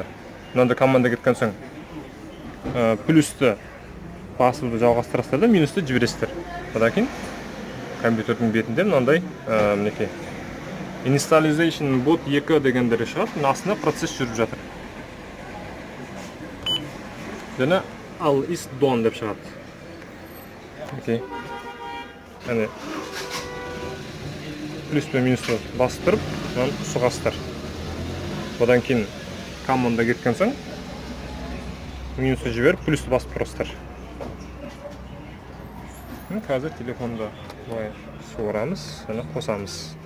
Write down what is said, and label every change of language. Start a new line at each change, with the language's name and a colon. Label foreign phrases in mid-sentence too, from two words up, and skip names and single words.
Kazakh: Мынандай команда кеткен соң плюсті басуды жалғастырасыздар да, минусты жібересіздер. Одан кейін компьютердің бетінде мынандай мінекей
English: Installation bot
Kazakh: 2 дегендері шығады. Астында процесс жүріп жатыр. Және
English: all is done
Kazakh: деп шығады. Окей. Яғни плюс пен минусты басып тұрып, сұғасыздар. Одан кейін команда кеткен соң минусты жіберіп, плюсті басып тұрасыздар. Қазір телефонды суырамыз, және қосамыз.